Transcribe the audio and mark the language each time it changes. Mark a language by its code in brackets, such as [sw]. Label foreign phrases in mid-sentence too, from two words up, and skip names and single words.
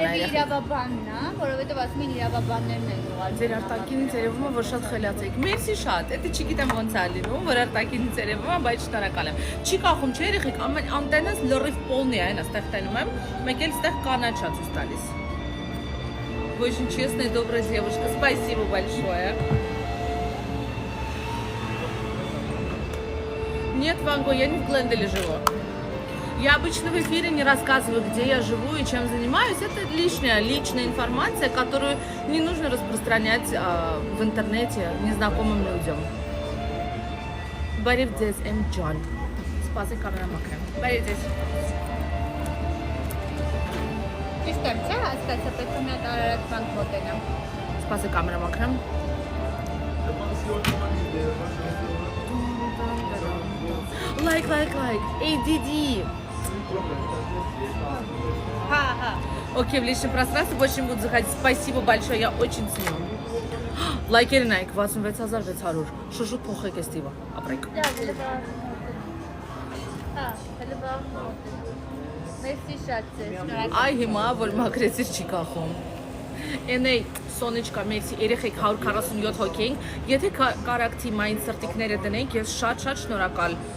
[hy] երևի երեխեք։ իրավաբանն է, որովհետև ասում են իրավաբաններն են ուղղել։ Ձեր արտակինից երևում է, որ շատ խելաց եք։ Մերսի շատ, դա չգիտեմ ոնց է լինում, որ արտակինից երևում է, բայց շնորհակալ եմ։ Չի կախում, չէ՞ երեխեք, անտենաս լրիվ պոլնի է, այն այստեղ տենում եմ, մեկ էլ այստեղ կանաչած ու տալիս։ [ru] Очень честная и добрая девушка. Спасибо большое. Нет, Ванго, я не в Гленделе живу. Я обычно в эфире не рассказываю, где я живу и чем занимаюсь. Это личная информация, которую не нужно распространять в интернете незнакомым людям. Барив здесь, Джон. Спасибо, камера мокрая. Барив здесь. [hy] Ճիշտ եմ, չէ՞, հասկացա, պետք է մի հատ Արարատ բանկ մոտենամ։ [ru] Спасибо, камера мокрая. Лайк. ADD. [hy] Հա։ [ru] Окей, в личном пространстве больше не буду заходить. Спасибо большое, я очень ценю. [hy] Լայքերը նայեք 66600 շուշուտ փոխեք այս տիվը ապրեք Լավ, լավ։ Հա, լավ։ Մերսի շատ ձեզ, շնորհակալ։ այ հիմա որ մակրեցիր չի կախում Ենեյ Սոնիչկա մերսի երեխեք 147 հոգի ենք եթե կարակ թիմային սրտիկները դնենք ես շատ շնորհակալ